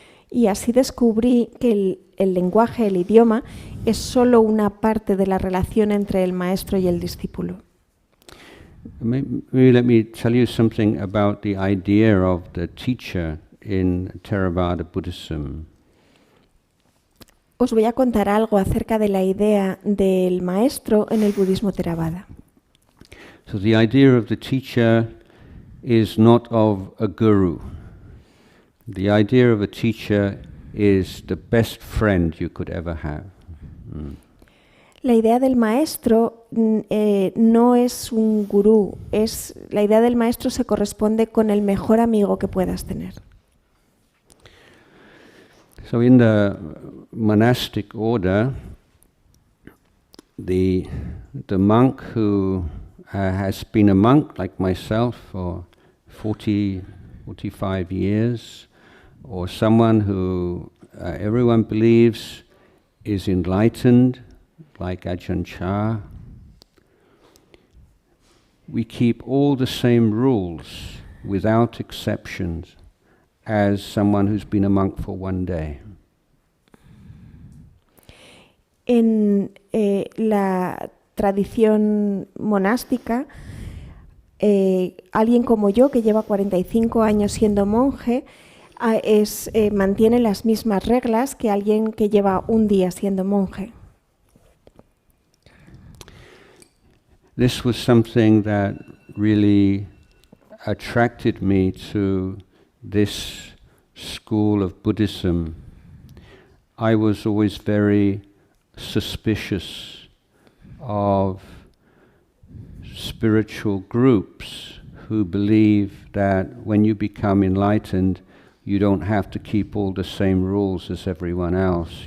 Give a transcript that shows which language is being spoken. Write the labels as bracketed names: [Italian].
[Spanish] Y así descubrí que el lenguaje, el idioma, es solo una parte de la relación entre el maestro y el discípulo. [English] Maybe let me tell you something about the idea of the teacher in Theravada Buddhism. [Spanish] Os voy a contar algo acerca de la idea del maestro en el budismo Theravada. [English] So the idea of the teacher is not of a guru. The idea of a teacher is the best friend you could ever have. [Spanish] La idea del maestro no es un gurú, la idea del maestro se corresponde con el mejor amigo que puedas tener. [English] So in the monastic order, the monk who has been a monk like myself for 45 years, or someone who everyone believes is enlightened, like Ajahn Chah, we keep all the same rules without exceptions as someone who's been a monk for one day. [Spanish] En la tradición monástica, alguien como yo, que lleva 45 años siendo monje, mantiene las mismas reglas que alguien que lleva un día siendo monje. [English] This was something that really attracted me to this school of Buddhism. I was always very suspicious of spiritual groups who believe that when you become enlightened, you don't have to keep all the same rules as everyone else.